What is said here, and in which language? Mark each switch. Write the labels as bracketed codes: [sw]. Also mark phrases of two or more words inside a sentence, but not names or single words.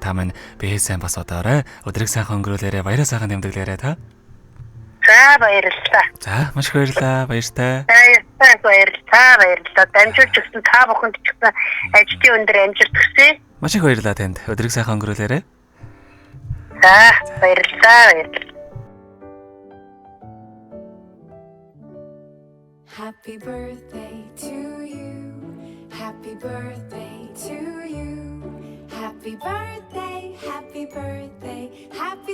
[mn] Та минь бие сайн бас одоорой. Өдрийг сайхан өнгөрүүлээрэ. Баяраа сайхан тэмдэглээрэ та. За баярлалаа. За маш их баярлалаа. Баяртай. Баярлалаа. Дамжуулж өгсөн та бүхэнд ч гэсэн ажлын өндөр амжилт хүсье. Маш их баярлалаа танд. Өдрийг сайхан өнгөрүүлээрэ. За баярлалаа. [en] Happy birthday to you. Happy birthday to you. Happy birthday, happy birthday.